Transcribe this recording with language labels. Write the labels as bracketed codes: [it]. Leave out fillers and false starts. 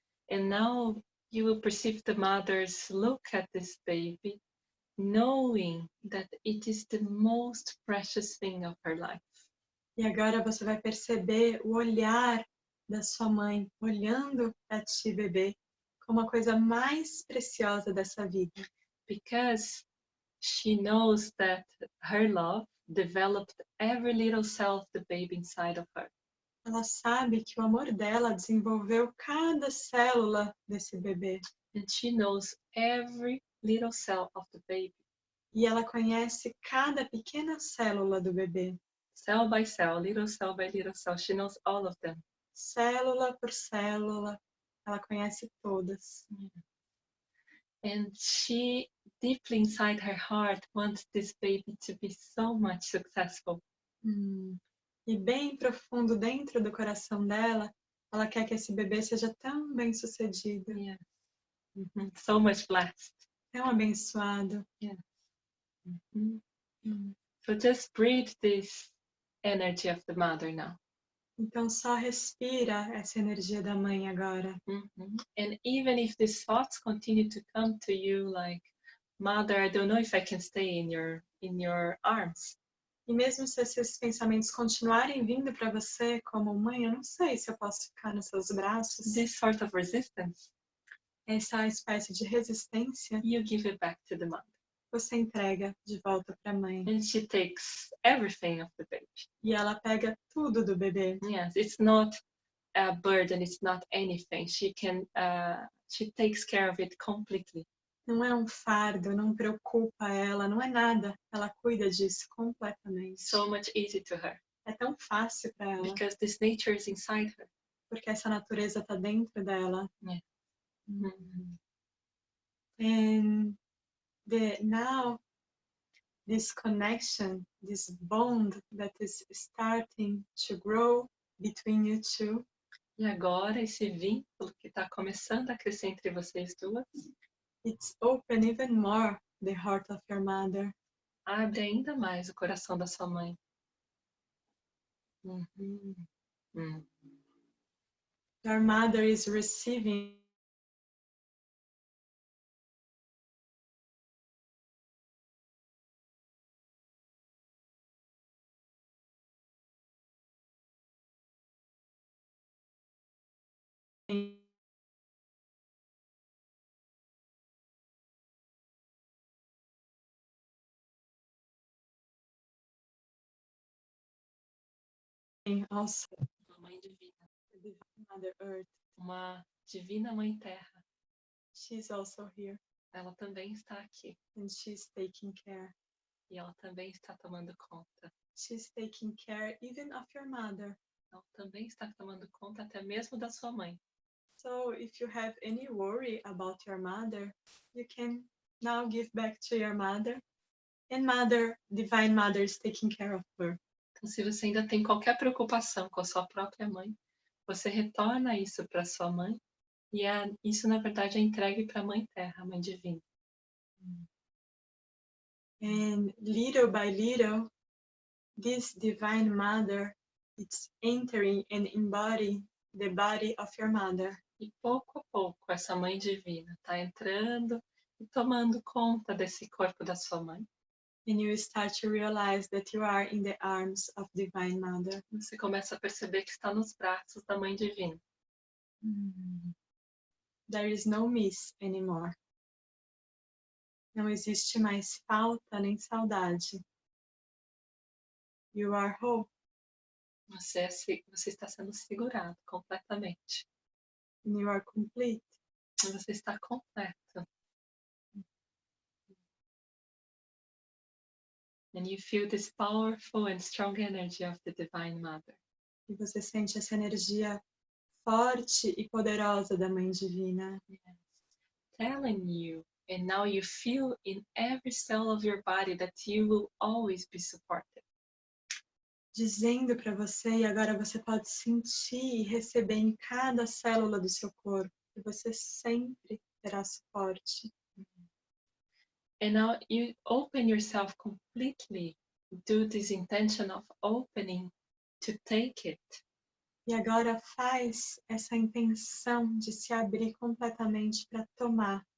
[en] And now you will perceive the mother's look at this baby knowing that it is the most precious thing of her life. [pt] E agora você vai perceber o olhar da sua mãe olhando para ti, bebê, como a coisa mais preciosa dessa vida. [en] Because she knows that her love developed every little cell of the baby inside of her. [pt] Ela sabe que o amor dela desenvolveu cada célula desse bebê. [en] And she knows every little cell of the baby. [pt] E ela conhece cada pequena célula do bebê. [en] Cell by cell, little cell by little cell. She knows all of them. [pt] Célula por célula, ela conhece todas. [en] And she, deeply inside her heart, wants this baby to be so much successful. [pt] E bem profundo dentro do coração dela, ela quer que esse bebê seja tão bem sucedido. [en] Yeah. So much blessed. [pt] Tão abençoado. [en] Yeah. So just breathe this energy of the mother now. [pt] Então só respira essa energia da mãe agora. [en] And even if these thoughts continue to come to you like, Mother, I don't know if I can stay in your arms. [pt] E mesmo se esses pensamentos continuarem vindo para você como mãe, eu não sei se eu posso ficar nos seus braços. [en] This sort of resistance, [pt] essa espécie de resistência, [en] you give it back to the mother. [pt] Você entrega de volta para a mãe. [en] And she takes everything of the baby. [pt] E ela pega tudo do bebê. [en] Yes, it's not a burden, it's not anything. She takes care of it completely. [pt] Não é um fardo, não preocupa ela, não é nada. Ela cuida disso completamente. [en] So much easy to her. [pt] É tão fácil para ela. [en] Because this nature is inside her. [pt] Porque essa natureza está dentro dela. [en] Yeah. And now this connection, this bond that is starting to grow between you two. [pt] E agora esse vínculo que está começando a crescer entre vocês duas. [en] It's open even more the heart of your mother. [pt] Abre ainda mais o coração da sua mãe. [en] Your mother is receiving also [pt] Uma mãe divina. [en] the Mother Earth. [pt] Uma divina mãe terra. [en] She's also here. [pt] Ela também está aqui. [en] And she's taking care. [pt] E ela também está tomando conta. [en] She's taking care even of your mother. [pt] Ela também está tomando conta até mesmo da sua mãe. [en] So if you have any worry about your mother, you can now give back to your mother. And Mother, Divine Mother is taking care of her. [pt] Então, se você ainda tem qualquer preocupação com a sua própria mãe, você retorna isso para sua mãe e isso, na verdade, é entregue para a Mãe Terra, a Mãe Divina. [en] And little by little, this Divine Mother is entering and embodying the body of your mother. [pt] E pouco a pouco, essa Mãe Divina está entrando e tomando conta desse corpo da sua mãe. [en] And you start to realize that you are in the arms of Divine Mother. [pt] Você começa a perceber que está nos braços da Mãe Divina. [en] There is no miss anymore. [pt] Não existe mais falta nem saudade. [en] You are whole. [pt] Você está sendo segurado completamente. [en] And you are complete. [pt] Você está completo. [en] And you feel this powerful and strong energy of the Divine Mother. [pt] E você sente essa energia forte e poderosa da Mãe Divina. [en] Yes. Telling you, and now you feel in every cell of your body that you will always be supported. [pt] Dizendo para você, e agora você pode sentir e receber em cada célula do seu corpo, que você sempre terá suporte. [en] And now you open yourself completely. Do this intention of opening to take it. [pt] E agora faz essa intenção de se abrir completamente para tomar.